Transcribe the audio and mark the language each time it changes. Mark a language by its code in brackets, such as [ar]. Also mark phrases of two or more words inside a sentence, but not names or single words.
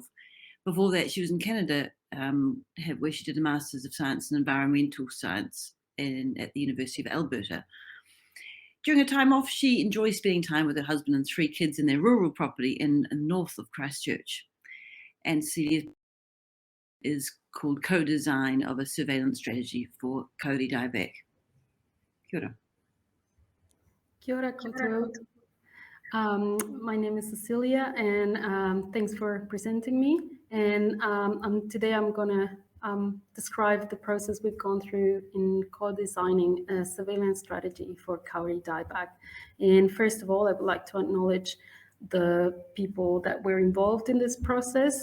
[en] Before that, she was in Canada, where she did a Masters of Science in Environmental Science at the University of Alberta. During her time off, she enjoys spending time with her husband and 3 kids in their rural property in north of Christchurch. And Celia is called co-design of a surveillance strategy for Kauri dieback. [mi] Kia ora. Kia ora koutou. [en] My name is Cecilia, and thanks for presenting me. And today I'm going to describe the process we've gone through in co-designing a surveillance strategy for Kauri dieback. And first of all, I would like to acknowledge the people that were involved in this process.